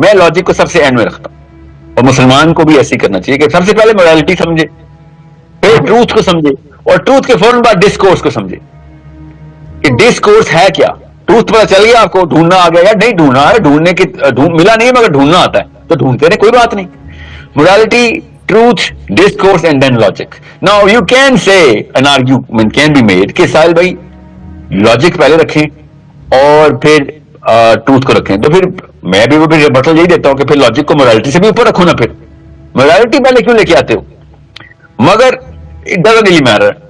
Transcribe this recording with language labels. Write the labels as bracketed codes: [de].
[ur] میں لاجک کو سب سے اینڈ میں رکھتا ہوں, اور مسلمان کو بھی ایسے ہی کرنا چاہیے کہ سب سے پہلے موریلٹی سمجھے, پھر ٹروتھ کو سمجھے, اور ٹروتھ کے فوراً بعد ڈسکورس کو سمجھے کہ ڈسکورس ہے کیا. ٹروتھ پتہ چل گیا آپ کو, ڈھونڈنا آ گیا یا نہیں ڈھونڈنا ہے, ڈھونڈنے کی ملا نہیں مگر ڈھونڈنا آتا ہے تو ڈھونڈتے رہے, کوئی بات نہیں. [en] Morality, truth, discourse and then logic. Now you can say an argument can be made [ur] کہ ساحل بھائی لاجک پہلے رکھیں اور پھر ٹروتھ کو رکھیں. تو پھر میں بھی وہ بٹل یہی دیتا ہوں کہ پھر لاجک کو موریلٹی سے بھی اوپر رکھو نا. پھر موریلٹی پہلے کیوں لے کے آتے ہو؟ مگر [en] it doesn't really matter.